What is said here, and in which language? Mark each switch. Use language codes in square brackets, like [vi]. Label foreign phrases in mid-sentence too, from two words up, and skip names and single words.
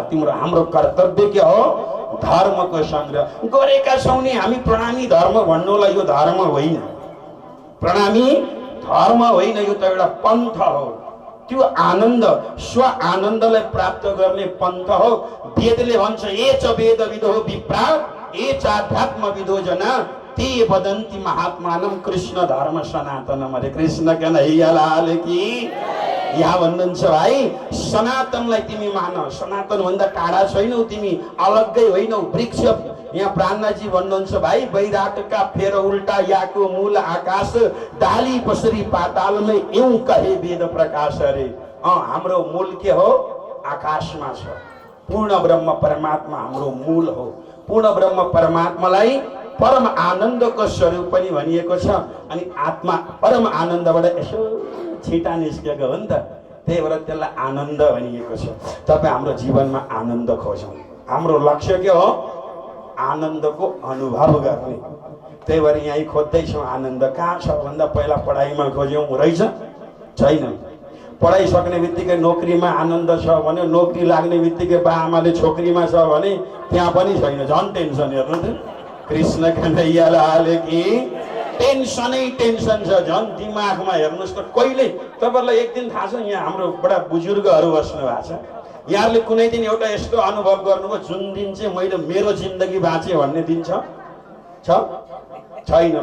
[ne] तिम्रो हाम्रो कर्तव्य के हो? धर्मको संग्रह गरेका छौँ नि हामी। प्रणामी धर्म भन्नुलाई यो धर्म होइन, प्रणामी धर्म होइन, यो त एउटा पन्थ हो। त्यो आनन्द, स्व आनन्दलाई प्राप्त गर्ने पन्थ हो। वेदले भन्छ [sa] ए च वेद विदो विप्रा ए च आध्यात्म विदो जना ते वदन्ति महात्मानं कृष्ण धर्म सनातनम। [hi] हरे कृष्ण कन्हैया लाल की। [ne] यहाँ भन्नुहुन्छ भाइ, सनातनलाई तिमी मान। सनातन भन्दा टाढा छैनौ तिमी, अलग्गै होइनौ। वृक्ष, यहाँ प्राणजी भन्नुहुन्छ भाइ, [hi] वैराटका फेर उल्टा याको मूल आकाश, डाली पसरी पातालमै यूं कहे वेद प्रकाश। [ne] अरे हाम्रो मूल के हो? आकाशमा छ। पूर्ण ब्रह्म परमात्मा हाम्रो मूल हो। पूर्ण ब्रह्म परमात्मालाई परम आनन्दको स्वरूप पनि भनिएको छ। अनि आत्मा परम आनन्दबाट यसो छिटा निस्केको हो नि त, त्यही भएर त्यसलाई आनन्द भनिएको छ। तपाईँ हाम्रो जीवनमा आनन्द खोजौँ। हाम्रो लक्ष्य के हो? आनन्दको अनुभव गर्ने। त्यही भएर यहीँ खोज्दैछौँ आनन्द। कहाँ छ भन्दा पहिला पढाइमा खोज्यौँ, रहेछ? छैन। पढाइ सक्ने बित्तिकै नोकरीमा आनन्द छ भने, नोकरी लाग्ने बित्तिकै बा आमाले छोकरीमा छ भने त्यहाँ पनि छैन। झन् टेन्सन। हेर्नु त, [hi] कृष्ण कन्हैया लाल की। [ne] टेन्सनै टेन्सन छ झन् दिमागमा। हेर्नुहोस् त, कहिले तपाईँहरूलाई एक दिन थाहा छ, यहाँ हाम्रो बडा बुजुर्गहरू बस्नु भएको छ, यहाँहरूले कुनै दिन एउटा यस्तो अनुभव गर्नुभयो जुन दिन चाहिँ मैले मेरो जिन्दगी बाँचेँ भन्ने दिन छ? छैन।